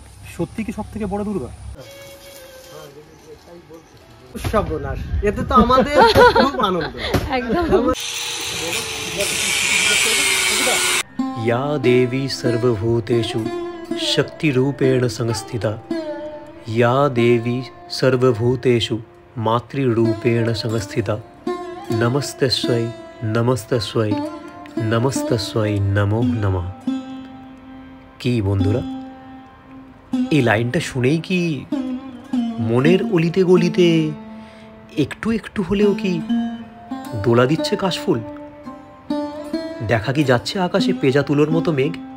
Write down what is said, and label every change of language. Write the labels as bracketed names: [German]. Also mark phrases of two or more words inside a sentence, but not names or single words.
[Bangla] সত্যি কি সবথেকে বড় দুর্গা? সর্বনাশ, এতে তো আমাদের খুব আনন্দ। একদম। [Sanskrit] या देवी सर्वभूतेषु शक्तिरूपेण संस्थिता, या देवी सर्वभूतेषु मातृरूपेण संस्थिता, नमस्तस्यै नमस्तस्यै नमस्तस्यै नमो नमः। [Bangla] কি বন্ধুরা, এই লাইনটা শুনেই কি মনের অলিতে গলিতে একটু একটু হলেও কি দোলা দিচ্ছে কাশফুল? দেখা কি যাচ্ছে আকাশে পেঁজা তুলোর মতো মেঘ?